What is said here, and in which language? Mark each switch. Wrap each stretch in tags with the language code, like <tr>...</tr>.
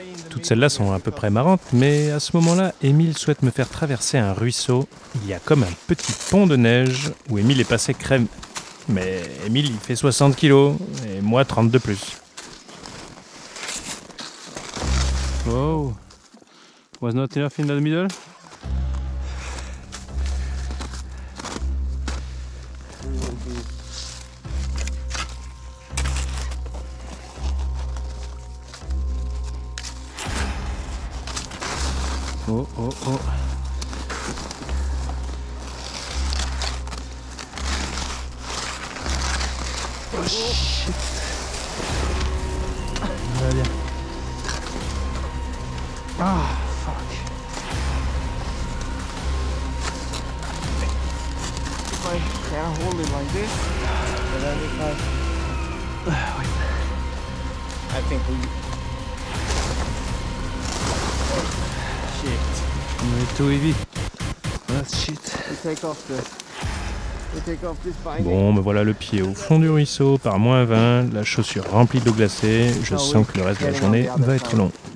<fr>Toutes celles-là sont à peu près marrantes, mais à ce moment-là, Émile souhaite me faire traverser un ruisseau. Il y a comme un petit pont de neige où Émile est passé crème. Mais Émile, il fait 60 kilos et moi 30 de plus.</fr> <en>Wow, was not enough in the middle? Oh, oh, oh. Oh shit.</en> <fr>Ça va bien.</fr> <en>Ah, fuck. If I can hold it like this, and then if I... I think we... Shit. I'm too heavy. That's shit. We take off this binding.</en> <fr>Bon, me voilà le pied au fond du ruisseau par -20, la chaussure remplie d'eau glacée. Je sens que le reste de la journée va être long.</fr>